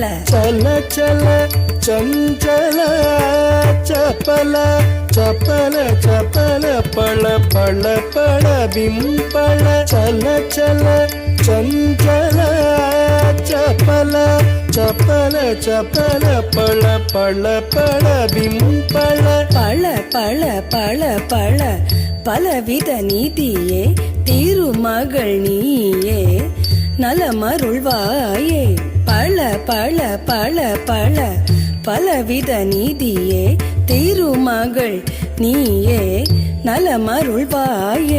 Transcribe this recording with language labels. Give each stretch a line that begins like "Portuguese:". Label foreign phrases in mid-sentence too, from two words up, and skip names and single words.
Kannada: ಚಲ ಚಲ ಚಂಚಲ ಚಪಲ ಚಪಲ ಚಪಲ ಪಳ ಪಳ ಪಳ ಬಿಂಪಳ ಚಲ ಚಲ ಚಂಚಲ ಚಪಲ ಚಪಲ ಚಪಲ ಪಳ ಪಳ ಪಳ ಬಿಂಪಳ
Tamil: பழ பழ பழ பழ பலவித நீதியே திருமகள் நீயே நலமருள்வாயே பழ பழ பழ பழ பலவித நீதியே திருமகள் நீயே நலமருள்வாயே